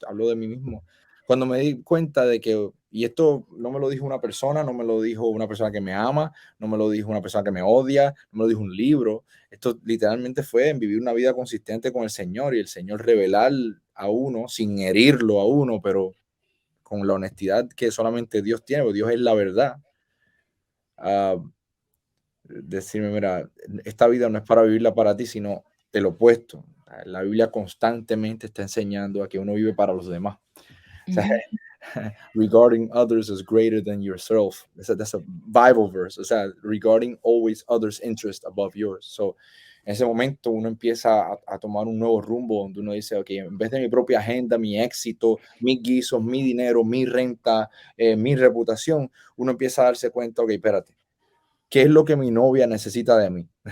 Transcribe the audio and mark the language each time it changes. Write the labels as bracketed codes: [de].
[es] Hablo de mí mismo, cuando me di cuenta de que, y esto no me lo dijo una persona, no me lo dijo una persona que me ama, no me lo dijo una persona que me odia, no me lo dijo un libro, esto literalmente fue en vivir una vida consistente con el Señor y el Señor revelar a uno, sin herirlo a uno, pero con la honestidad que solamente Dios tiene, porque Dios es la verdad. Uh, Decirme, mira, esta vida no es para vivirla para ti, sino de lo opuesto. La Biblia constantemente está enseñando a que uno vive para los demás. O sea, ujú, [en] regarding others as greater than yourself. That's a Bible verse. [es] O sea, [en] regarding always others' interest above yours. So, [es] en ese momento uno empieza a tomar un nuevo rumbo donde uno dice, ok, en vez de mi propia agenda, mi éxito, mis guisos, mi dinero, mi renta, mi reputación, uno empieza a darse cuenta, ok, espérate, ¿qué es lo que mi novia necesita de mí?